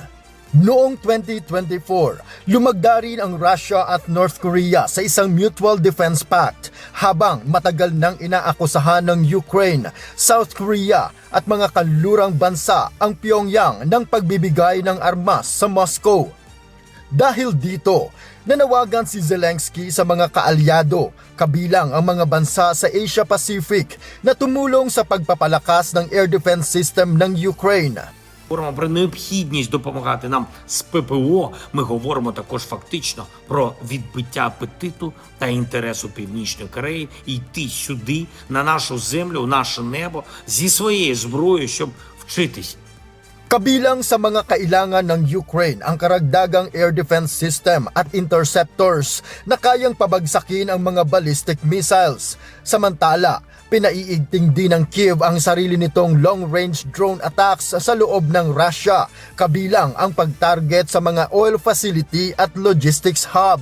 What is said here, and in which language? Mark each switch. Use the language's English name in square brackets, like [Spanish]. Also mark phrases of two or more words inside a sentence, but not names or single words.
[Filipino] Noong 2024, lumagda rin ang Russia at North Korea sa isang Mutual Defense Pact habang matagal nang inaakusahan ng Ukraine, South Korea at mga kanlurang bansa ang Pyongyang ng pagbibigay ng armas sa Moscow. Dahil dito, nanawagan si Zelensky sa mga kaalyado, kabilang ang mga bansa sa Asia Pacific na tumulong sa pagpapalakas ng [English] air defense system [Filipino] ng Ukraine. [Ukrainian] Говоримо про необхідність допомагати нам з ППО, ми говоримо також фактично про відбиття апетиту та інтересу Північної Кореї йти сюди, на нашу землю, в наше небо, зі своєю зброєю, щоб вчитись. [Filipino] Kabilang sa mga kailangan ng Ukraine ang karagdagang [English] air defense system [Filipino] at interceptors na kayang pabagsakin ang mga [English] ballistic missiles. [Filipino] Samantala, pinaiigting din ng Kiev ang sarili nitong [English] long-range drone attacks [Filipino] sa loob ng Russia, kabilang ang pag-target sa mga [English] oil facility [Filipino] at [English] logistics hub.